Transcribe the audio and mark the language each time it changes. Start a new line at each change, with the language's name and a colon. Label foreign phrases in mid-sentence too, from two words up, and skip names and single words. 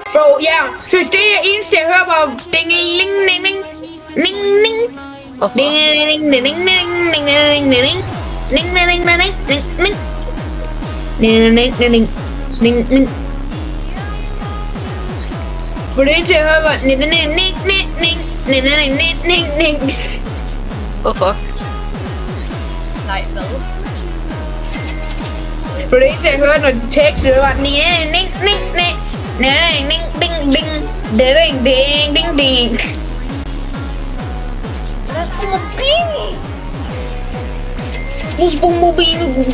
Danish: Bro, ja. Synes det er eneste, jeg hører bare ding, ding, ding, ding, ding, ding. Ding, ding, ding, ding, ding, ding, ding, ding, ding. Ding, ding, ding, ding, ding, ding. Ding, ding, ding, ding, ding, ding. For det eneste, jeg hører bare ning, ning, ning, ning, ning, ning, ning, ning, ning, ning. Hvorfor? Nej, hvad? For det eneste, jeg hørte, når de tekster, det var ning, ning, ning, ning, ning, ning, ding, ding, ding, ding, ding, ding. Os bombobinis.